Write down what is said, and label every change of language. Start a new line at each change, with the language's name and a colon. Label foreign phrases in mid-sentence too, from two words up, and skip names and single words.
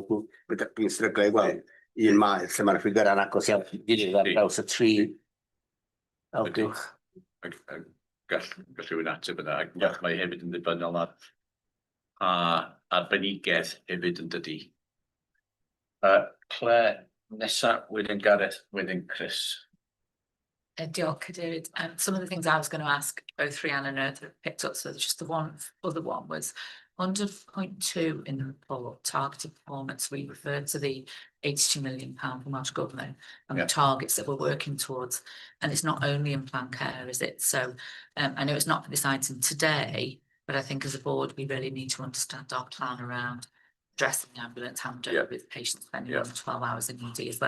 Welsh: Dwi'n stryglau i gweld un maes lle mae'r ffigurau'n agos iawn i gilydd ar draws y 3 elgylch. Gall rhywun ateb yna. Mae hefyd yn ddibynnol ar arbenigedd hefyd yn dydi. Claire, nesa, wedyn Gareth, wedyn Chris. Diolch, Cadeirydd.
English: Some of the things I was going to ask, both Rhianna and Earth have picked up, so just the other one was under point 2 in the report, targeted performance. We referred to the £82 million from Welsh Government and the targets that we're working towards. And it's not only in planned care, is it? So I know it's not for this item today, but I think as a board, we really need to understand our plan around addressing the ambulance handover with patients spending more than 12 hours in ED as well.